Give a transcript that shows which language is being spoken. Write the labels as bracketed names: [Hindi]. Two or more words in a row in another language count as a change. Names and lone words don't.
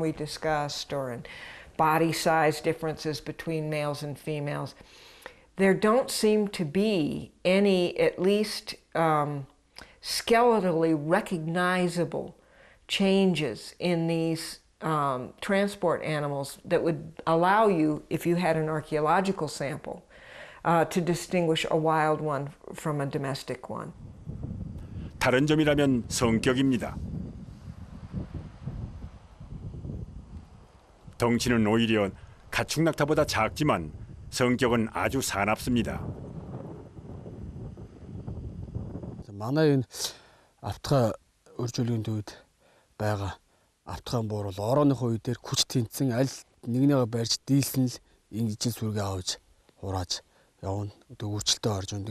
[English] we discussed or in body size differences between males and females, there don't seem to be any, at least skeletally recognizable changes in these transport animals that would allow you, if you had an archaeological sample, to distinguish a wild one from a domestic one. [Korean] 다른 점이라면 성격입니다. 덩치는 오히려 가축낙타보다 작지만 성격은 아주 사납습니다. [Mongolian] Манай энэ автга өржүүлгийн үед байгаа автгаан буур бол орооныхоо үе дээр хүч тэнцсэн аль нэгнийгээ барьж дийлсэн л ижил сүргээ авч хурааж явна. Дөгөвчлөлтөд орж өн.